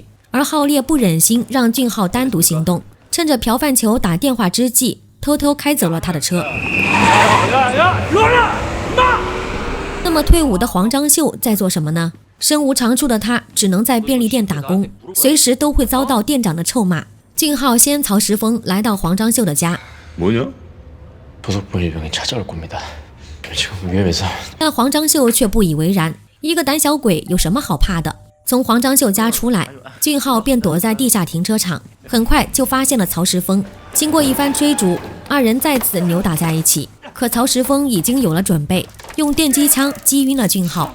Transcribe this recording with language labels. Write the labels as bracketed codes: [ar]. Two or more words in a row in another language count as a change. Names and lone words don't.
[zh] 而浩烈不忍心让俊浩单独行动，趁着朴范球打电话之际，偷偷开走了他的车。那么退伍的黄章秀在做什么呢？身无长处的他只能在便利店打工，随時都会遭到店长的臭骂。俊浩先曹石峰来到黄章秀的家， [ko] 뭐냐? 도석본 일병이 찾아올 겁니다. 지금 위험해서. [zh] 但黄章秀却不以为然，一个胆小鬼有什么好怕的？从黄章秀家出来，俊浩便躲在地下停车场，很快就发现了曹石峰。经过一番追逐，二人再次扭打在一起。可曹石峰已经有了准备，用电击枪击晕了俊浩。